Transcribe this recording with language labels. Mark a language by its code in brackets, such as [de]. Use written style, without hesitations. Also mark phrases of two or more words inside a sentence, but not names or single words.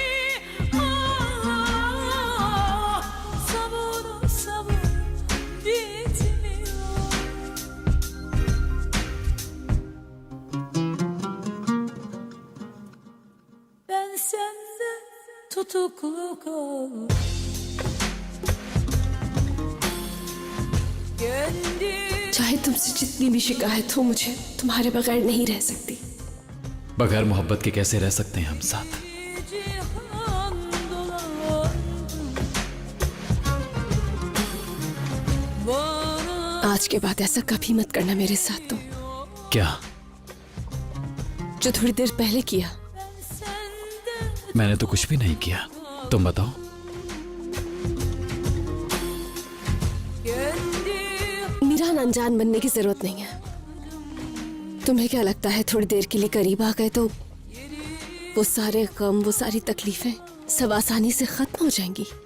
[tr] ah sabır sabır bitmiyor ben sende tutuklu kaldım kendi [hi] चाहे तुमसे जितनी भी शिकायत हो मुझे तुम्हारे बगैर नहीं रह सकती। बगैर मोहब्बत के कैसे रह सकते हैं हम साथ? [tr] cihan dolandım bana [hi] आज के बाद ऐसा कभी मत करना मेरे साथ तुम, क्या? जो थोड़ी देर पहले किया। [tr] sende [hi] मैंने तो कुछ भी नहीं किया, तुम बताओ। [tr] kendi [hi] मीरान, अनजान बनने की जरूरत नहीं है। तुम्हें क्या लगता है थोड़ी देर के लिए करीब आ गए तो वो सारे गम, वो सारी तकलीफें सब आसानी से खत्म हो जाएंगी?